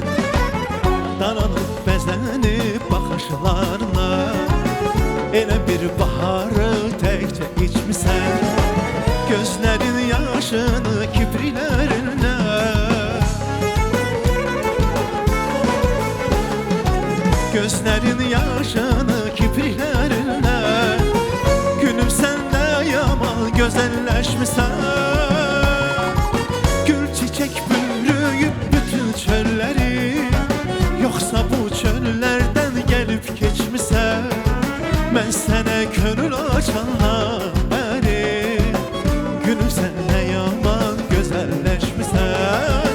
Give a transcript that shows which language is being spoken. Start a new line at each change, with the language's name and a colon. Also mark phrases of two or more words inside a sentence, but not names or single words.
Azerbaijani: Dananıp bezenip bakışlarınla, elə bir baharı təkcə içmisən. Gözlərin yaşını kipriklərinlə, gözlərin yaşını kipriklərinlə.
Turkish: Gülüm sen de yaman güzelleşmişsen, gül çiçek bürüyüp bütün çölleri, yoksa bu çöllerden gelip geçmişsen. Ben sana gönül açandan beri, gülüm sen de yaman güzelleşmişsen.